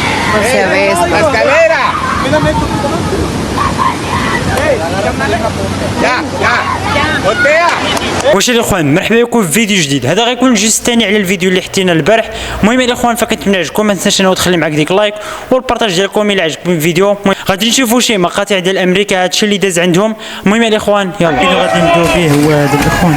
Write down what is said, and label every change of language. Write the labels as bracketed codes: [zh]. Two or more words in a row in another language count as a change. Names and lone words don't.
[es] No se ve esto. La escalera. Ya. Voltea. [ar] واش الاخوان، مرحبا بكم في فيديو جديد. هذا غيكون الجزء الثاني على الفيديو اللي حطينا البارح. المهم الاخوان، فكنتمنى يعجبكم، ما تنساش انه تخلي معاك ديك لايك والبارطاج ديالكم الى عجبكم الفيديو. غادي نشوفوا شي مقاطع ديال امريكا، هادشي اللي داز عندهم. المهم الاخوان يلا اللي غادي نبداو به هو هذا الاخوان.